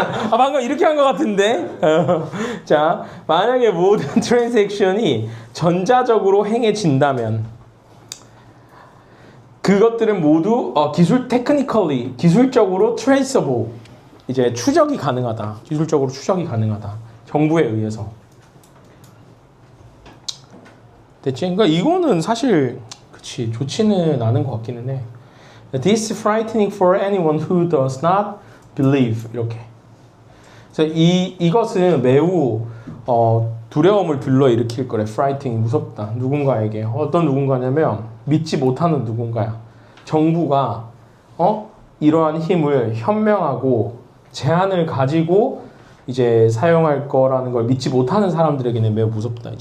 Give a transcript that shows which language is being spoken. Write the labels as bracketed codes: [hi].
[ko] 방금 이렇게 한 것 같은데. 자, 만약에 모든 트랜잭션이 전자적으로 행해진다면 그것들은 모두 테크니컬리 기술적으로 traceable, 이제 추적이 가능하다. 기술적으로 추적이 가능하다. 정부에 의해서. 됐지? 그러니까 이거는 사실 그치 좋지는 않은 것 같기는 해. [en] This is frightening for anyone who does not believe. [ko] 이렇게. 그래서 이것은 매우 두려움을 불러일으킬 거래. frightening, 무섭다. 누군가에게. 어떤 누군가냐면 믿지 못하는 누군가야. 정부가 이러한 힘을 현명하고 제한을 가지고 이제 사용할 거라는 걸 믿지 못하는 사람들에게는 매우 무섭다.